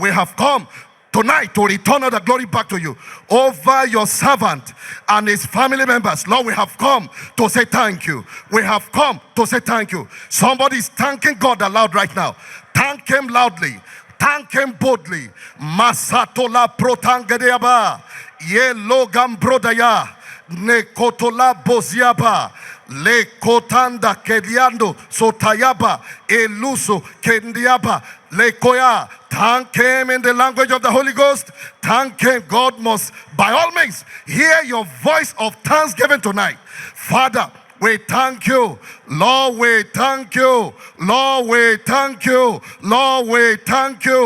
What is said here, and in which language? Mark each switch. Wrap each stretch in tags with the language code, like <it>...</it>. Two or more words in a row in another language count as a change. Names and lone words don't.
<en>We have come tonight to return all the glory back to you over your servant and his family members. Lord, we have come to say thank you. We have come to say thank you. Somebody is thanking God aloud right now. Thank him loudly. Thank him boldly. Masatola protangadeaba. Ye logam brodaya. Nekotola boziaba. Le kotanda keliando sotayaba. Eluso kendiaba. Le koya. Thank him in the language of the Holy Ghost. Thank him. God must, by all means, hear your voice of thanksgiving tonight. Father, we thank you. Lord, we thank you. Lord, we thank you. Lord, we thank you.</en>